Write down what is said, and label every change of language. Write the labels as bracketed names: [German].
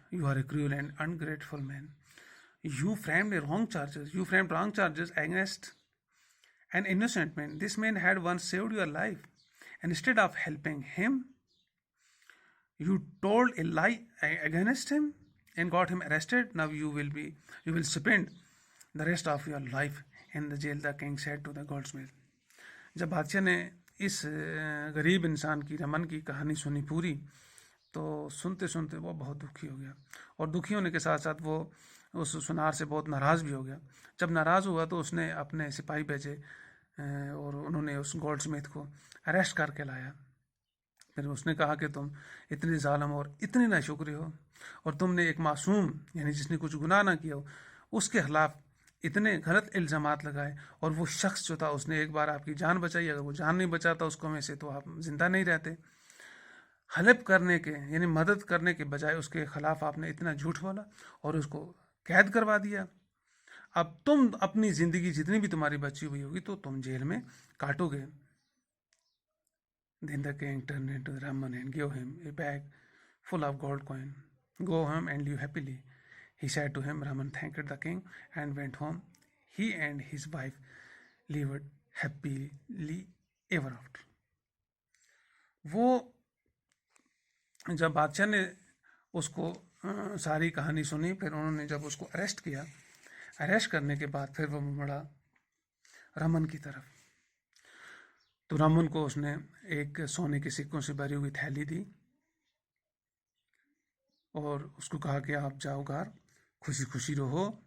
[English] "You are a cruel and ungrateful man. You framed wrong charges against an innocent man. This man had once saved your life. Instead of helping him, you told a lie against him and got him arrested. Now you will spend the rest of your life in the jail," the king said to the goldsmith. [Hindi] जब बादशाह ने इस गरीब इंसान की, रमन की कहानी सुनी पूरी, तो सुनते सुनते वो बहुत दुखी हो गया और दुखी होने के साथ साथ वो उस सुनार से बहुत नाराज़ भी हो गया। जब नाराज़ हुआ तो उसने अपने सिपाही भेजे और उन्होंने उस गोल्डस्मिथ को अरेस्ट करके लाया। फिर उसने कहा कि तुम इतने जालिम और इतने नाशुक्र हो और तुमने एक मासूम, यानी जिसने कुछ गुनाह ना किया हो, उसके खिलाफ इतने गलत इल्ज़ामात लगाए और वो शख्स जो था उसने एक बार आपकी जान बचाई, अगर वो जान नहीं बचाता उसको में से तो आप ज़िंदा नहीं रहते। हेल्प करने के, यानी मदद करने के बजाय उसके खिलाफ आपने इतना झूठ बोला और उसको कैद करवा दिया। अब तुम अपनी ज़िंदगी जितनी भी तुम्हारी बची हुई होगी तो तुम जेल में काटोगे। [English] Then the king turned into Raman and gave him a bag full of gold coin. "Go home and live happily," he said to him. Raman thanked the king and went home. He and his wife lived happily ever after. [Hindi] वो जब बादशाह ने उसको सारी कहानी सुनी, फिर उन्होंने जब उसको अरेस्ट किया, अरेस्ट करने के बाद फिर वो मुड़ा रमन की तरफ। तो रमन को उसने एक सोने के सिक्कों से भरी हुई थैली दी और उसको कहा कि आप जाओ घर, खुशी खुशी रहो।